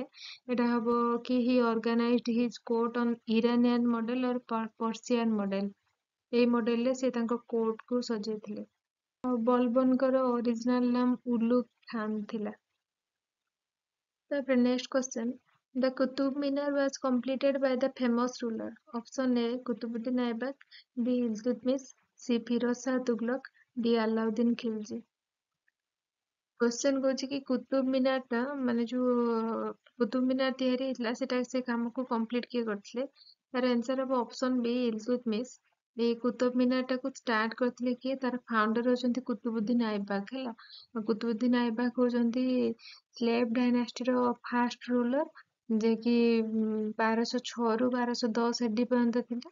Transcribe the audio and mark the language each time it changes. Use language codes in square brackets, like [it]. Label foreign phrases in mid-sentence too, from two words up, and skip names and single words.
[or] ଏଟା ହବ କି [en] he organized his court on Iranian model or Persian model. [or] ଏଇ ମଡେଲରେ ସେ ତାଙ୍କ କୋର୍ଟକୁ ସଜେଇଥିଲେ। ଆଉ ବଲବନଙ୍କର ଓରିଜିନାଲ ନାମ ଉଲୁଗ ଖାନ ଥିଲା। [en] ତାପରେ next question The Qutub Minar was completed by the famous ruler. Option A Qutbuddin Aibak, B Iltutmish, C Firoz Shah Tughlaq, D Alauddin Khilji। [or] क्वेश्चन कହୁଛି କି କୁତୁବ ମିନାର ଟା ମାନେ ଯୋଉ କୁତୁବ ମିନାର ତିଆରି ହେଇଥିଲା ସେଟା ସେ କାମକୁ କମ୍ପ୍ଲିଟ କିଏ କରିଥିଲେ। ତାର ଆନ୍ସର ହବ [en] option B [or] ଇଲତୁତମିଶ। ଏଇ କୁତୁବ ମିନାର ଟାକୁ ଷ୍ଟାର୍ଟ କରିଥିଲେ କିଏ ତାର ଫାଉଣ୍ଡର ହଉଛନ୍ତି କୁତୁବୁଦ୍ଦିନ ଆଇବାକ ହେଲା। କୁତୁବୁଦ୍ଦିନ ଆଇବାକ ହଉଛନ୍ତି ସ୍ଲେଭ ଡାଇନାଷ୍ଟିର [en] first ruler [or] ଯେ କି 1206 ରୁ 1210 AD ପର୍ଯ୍ୟନ୍ତ ଥିଲା।